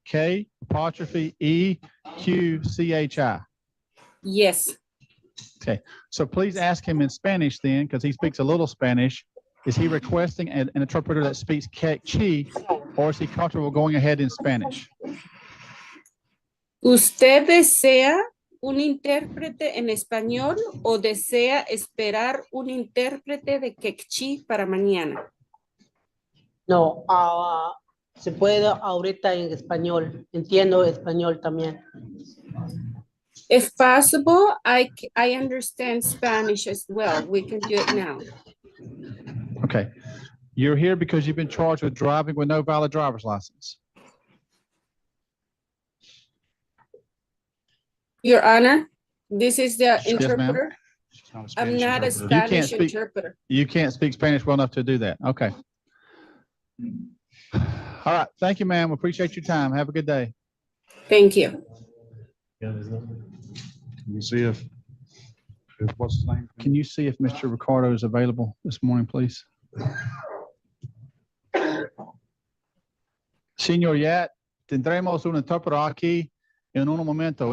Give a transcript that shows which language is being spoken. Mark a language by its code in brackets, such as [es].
[en] K apostrophe E Q C H I. Yes. Okay, so please ask him in Spanish then, because he speaks a little Spanish. Is he requesting an interpreter that speaks Quechua, or is he comfortable going ahead in Spanish? [es] ¿Usted desea un intérprete en español o desea esperar un intérprete de Quechua para mañana? No, se puede ahorita en español. Entiendo español también. [en] If possible, I understand Spanish as well. We can do it now. Okay. You're here because you've been charged with driving with no valid driver's license. Your Honor, this is the Yes, interpreter. I'm not a Spanish interpreter. You can't speak Spanish well enough to do that. Okay. All right. Thank you, ma'am. Appreciate your time. Have a good day. Thank you. Can you see if what's his name? Can you see if Mr. Ricardo is available this morning, please? [es] Señor Yat, tendremos un intérprete aquí en un momento.